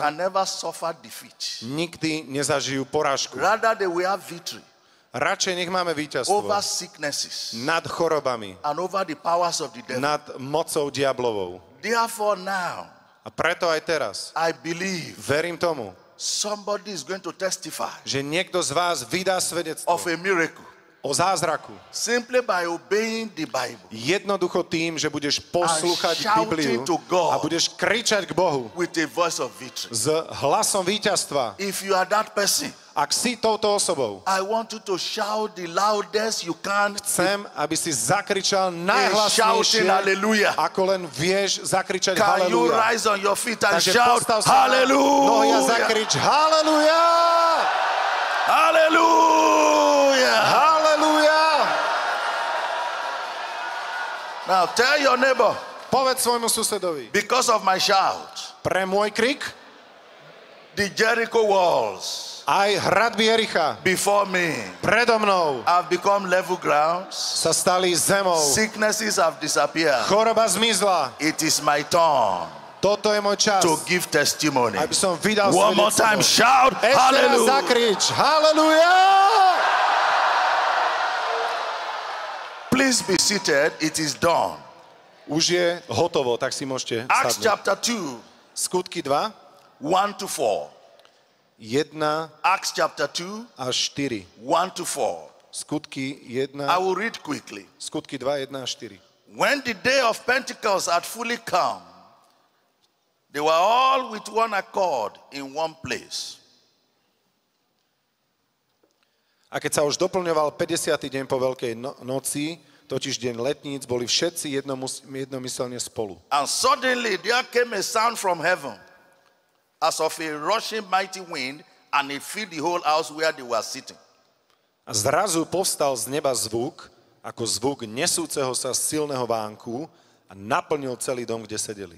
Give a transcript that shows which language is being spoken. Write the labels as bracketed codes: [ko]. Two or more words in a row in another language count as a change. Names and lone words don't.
[en] can never suffer defeat. [sk] nikdy nezažijú porážku. [en] Rather, they will have victory [sk] Radšej nech máme [en] over [sk] víťazstvo [en] sicknesses [sk] nad chorobami, [en] and over the powers of the devil. [sk] nad mocou diablovou. [en] Therefore, now, [sk] A preto aj teraz [en] I believe [sk] verím tomu, [en] somebody is going to testify [sk] že niekto z vás vydá svedectvo [en] of a miracle [sk] o zázraku. [en] simply by obeying the Bible [sk] Jednoducho tým, že budeš poslúchať [en] shouting [sk] Bibliu [en] to God [sk] a budeš kričať k Bohu [en] with a voice of victory. [sk] s hlasom víťazstva. [en] If you are that person, [sk] Ak si touto osobou, [en] I want you to shout the loudest you can. [sk] chcem, aby si zakričal [en] Shouting [sk] najhlasnejšie, [en] hallelujah. [sk] ako len vieš zakričať [en] Can you [sk] haleluja. [en] rise on your feet and [sk] Takže [en] shout [sk] postav sa na nohy a [en] hallelujah? [sk] zakrič haleluja! [en] Hallelujah. [sk] Haleluja! [en] Now tell your neighbor, [sk] Povedz svojmu susedovi, [en] because of my shout, [sk] pre môj krik [en] the Jericho walls [sk] aj hradby Jericha [en] before me [sk] predo mnou [en] have become level grounds. [sk] sa stali zemou. [en] Sicknesses have disappeared. [sk] Choroba zmizla. [en] It is my turn [sk] Toto je môj čas, [en] to give testimony. [sk] aby som vydal [en] One more [sk] svedectvo. [en] time, shout [sk] Ešte raz [en] hallelujah. [sk] zakrič haleluja! [en] Please be seated. It is done. [sk] Už je hotovo, tak si môžete [en] Acts [sk] sadnúť. [en] chapter 2, [sk] Skutky 2, [en] 1 to 4. [sk] 1 [en] Acts chapter 2, [sk] až 4. [en] 1 to 4. [sk] Skutky [en] I [sk] 1, [en] will read quickly. [sk] Skutky 2, 1 až 4. [en] When the day of Pentecost had fully come, they were all with one accord in one place. [sk] A keď sa už doplňoval 50. deň po Veľkej noci, totiž deň letníc, boli všetci jednomyselne spolu. [en] And suddenly there came a sound from heaven, as of a rushing mighty wind, and it filled the whole house where they were sitting. [sk] A zrazu povstal z neba zvuk, ako zvuk nesúceho sa silného vánku a naplnil celý dom, kde sedeli.